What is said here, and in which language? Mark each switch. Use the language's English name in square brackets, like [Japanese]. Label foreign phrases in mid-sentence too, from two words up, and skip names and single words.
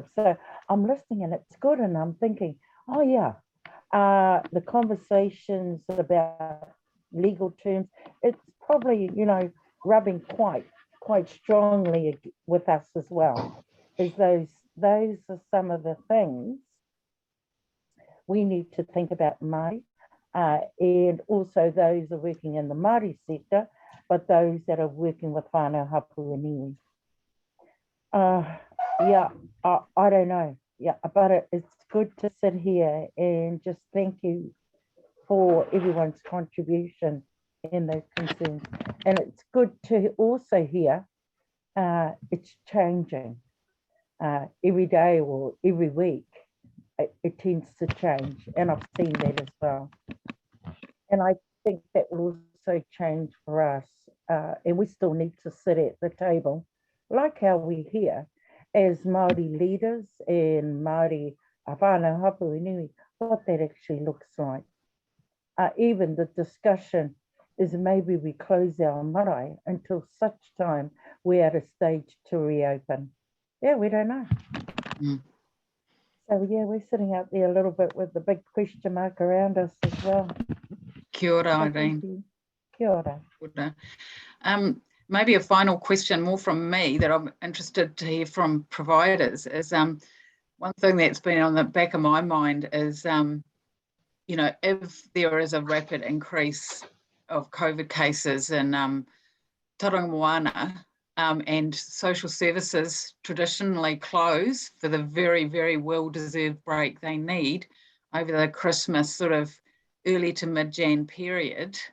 [English] So I'm listening and it's good, and I'm thinking, oh yeah, the conversations about legal terms, it's probably, rubbing quite strongly with us as well, is those are some of the things we need to think about Māori, and also those are working in the Māori sector, but those that are working with [Māori] whānau hapu [English] and iwi. I don't know, but it's good to sit here and just thank you for everyone's contribution in those concerns. And it's good to also hear it's changing every day or every week. It tends to change, and I've seen that as well. And I think that will also change for us, and we still need to sit at the table, like how we're here as Māori leaders and [Māori] Māori whānau hapu [English] and iwi, what that actually looks like. Even the discussion is maybe we close our marae until such time we're at a stage to reopen. Yeah, we don't know. Mm. So yeah, we're sitting out there a little bit with the big question mark around us as well. [Māori] Kia ora, [English] So thank Irene. you. [Māori] Kia ora. Kia ora. [English] Maybe a final question more from me that I'm interested to hear from providers is one thing that's been on the back of my mind is, you know, if there is a rapid increase of COVID cases in Tauranga Moana, and social services traditionally close for the very, very well-deserved break they need over the Christmas sort of early to mid-Jan period,